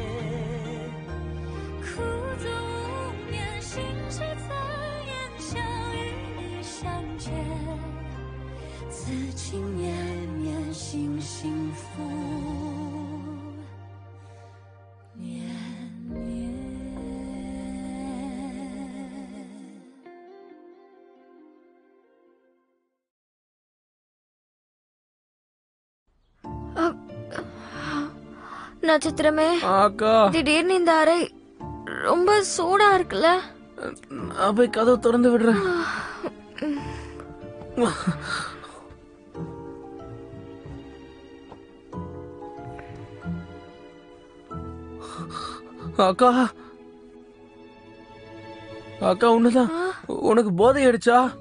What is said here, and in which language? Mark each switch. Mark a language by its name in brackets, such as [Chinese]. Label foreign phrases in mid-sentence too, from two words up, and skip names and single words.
[Chinese] 苦足无眠，心事残言，想与你相见，此情绵绵，心幸福绵绵。நட்சத்திரமே, [Tamil] அக்கா, திடீர்னு இந்த அறை ரொம்ப சூடா இருக்குல்ல? நான் போய் கதவு திறந்து விடுறேன். அக்கா, அக்கா, உன்னதான் உனக்கு போதை அடிச்சா?